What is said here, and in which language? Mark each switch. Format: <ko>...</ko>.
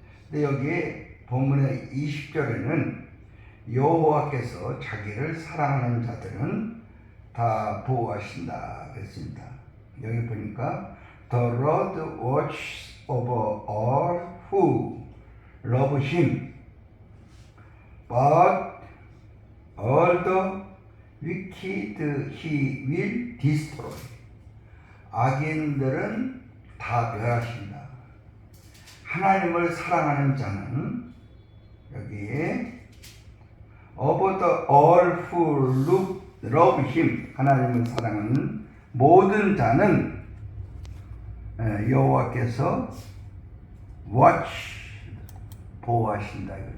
<ko>근데 여기에 본문의 20절에는 여호와께서 자기를 사랑하는 자들은 다 보호하신다 그랬습니다. 여기 보니까</ko> <en>The Lord watches over all who love him, but all the wicked he will destroy.</en> <ko>악인들은 다 멸하신다. 하나님을 사랑하는 자는 여기에</ko> <en>over the all who love him,</en> <ko>하나님을 사랑하는 모든 자는 여호와께서 watch, 보호하신다.</ko>